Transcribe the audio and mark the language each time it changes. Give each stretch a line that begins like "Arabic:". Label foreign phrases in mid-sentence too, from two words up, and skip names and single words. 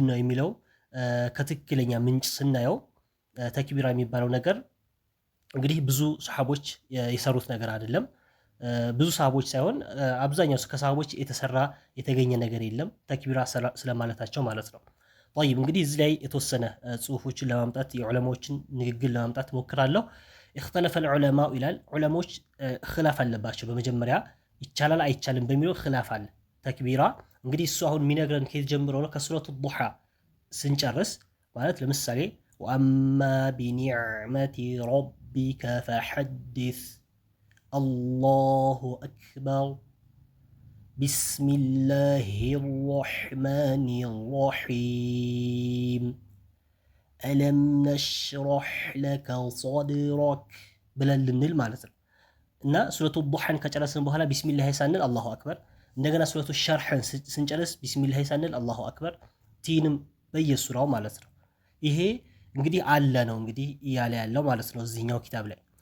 Amharic: ነው የሚለው ከትክክለኛ ምንጭ ስናየው ተክቢራ የሚባለው ነገር እንግዲህ ብዙ ሰሃቦች የሰሩት ነገር አይደለም። ብዙ ሰሃቦች ሳይሆን አብዛኛው ከሰሃቦች የተገኘ ነገር የለም ተክቢራ ስለማለታቸው ማለት ነው። طيب እንግዲህ እዚህ ላይ የተወሰነ ጽሁፎችን ለማምጣት የዑለማዎችን ንግግር ለማምጣት ሞክራለሁ።
Arabic: اختلف العلماء
Amharic: ይላል ዑለማዎች ኺላፍ አለባቸው። በመጀመሪያ ይቻላል አይቻልም በሚለው ኺላፍ አለ። ተክቢራ እንግዲህ እሱ አሁን የሚነግረን ከየት ጀምሮ ነው? ከሱረቱ ዱሃ ስንጨርስ ማለት ለምሳሌ
Arabic: وأما بنعمة ربك فحدث الله أكبر بسم الله الرحمن الرحيم ألم نشرح لك صدرك
Amharic: ብለን ልንል ማለት ነው። እና ሱረቱ ዱሃን ከጨረስን በኋላ ቢስሚላህ ሳንል
Arabic: الله أكبر፣
Amharic: እንደገና ሱረቱ ሸርሕን ስንጨርስ ቢስሚላህ ሳንል
Arabic: الله أكبر፣
Amharic: ቲንም በየሱራው ማለት ነው። ይሄ እንግዲህ አለ ነው እንግዲህ እያለ ያለው ማለት ነው እዚህኛው ኪታብ ላይ